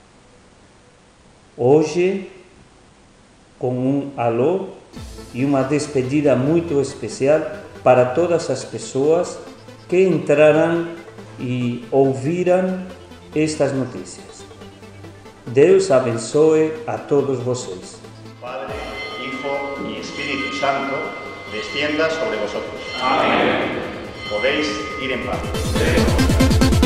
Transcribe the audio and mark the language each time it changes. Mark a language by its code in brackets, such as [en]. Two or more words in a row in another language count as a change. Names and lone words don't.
[gl] Hoxe, con un aló e unha despedida moito especial para todas as persoas que entraran e ouviran estas noticias. [pt] Deus abençoe a todos vocês. [es] Padre, Hijo y Espíritu Santo, descienda sobre vosotros. Amén. Podéis ir en paz.